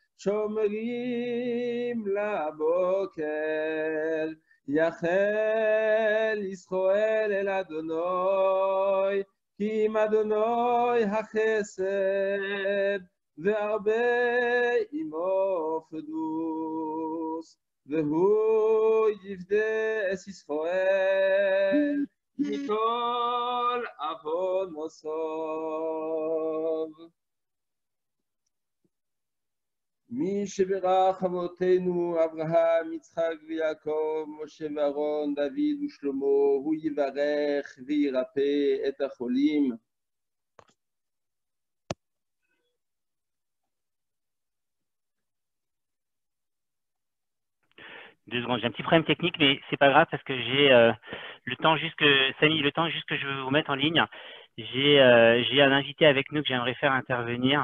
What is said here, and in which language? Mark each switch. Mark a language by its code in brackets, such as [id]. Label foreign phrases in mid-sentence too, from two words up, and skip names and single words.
[he] שומרים לבוקר, יחל ישראל אל אדוני, כי עם אדוני החסד, והרבה עמו פדוס, והוא יפדה את ישראל מכל עוונותיו. מי שברך אבותינו אברהם, יצחק ויעקב, משה ואהרון, דוד ושלמה, הוא יברך וירפא את החולים. [fr] Deux secondes, j'ai un petit problème technique, mais c'est pas grave parce que j'ai le temps juste que Samy, le temps juste que je veux vous mettre en ligne. J'ai un invité avec nous que j'aimerais faire intervenir.